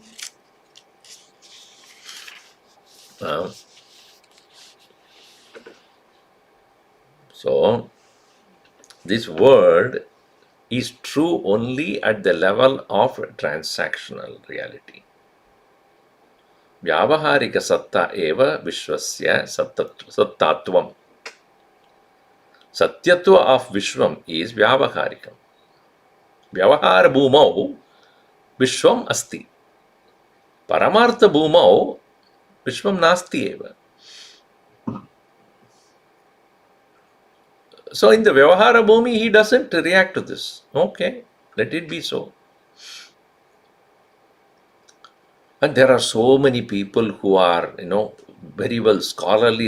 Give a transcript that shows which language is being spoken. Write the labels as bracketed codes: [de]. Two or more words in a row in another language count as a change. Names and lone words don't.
[en] So, this world is true only at the level of transactional reality. [sa] Vyavaharika satta eva vishwasya sattatvam. [en] Satyatva of Vishwam is Vyavaharikam. [sa] Vyavahara bhumau Vishwam asti. Paramartha bhumau Vishwam nasti eva. [en] So in the [sa] Vyavahara bhumi, [en] he doesn't react to this. Okay, let it be so. And there are so many people who are, very well scholarly.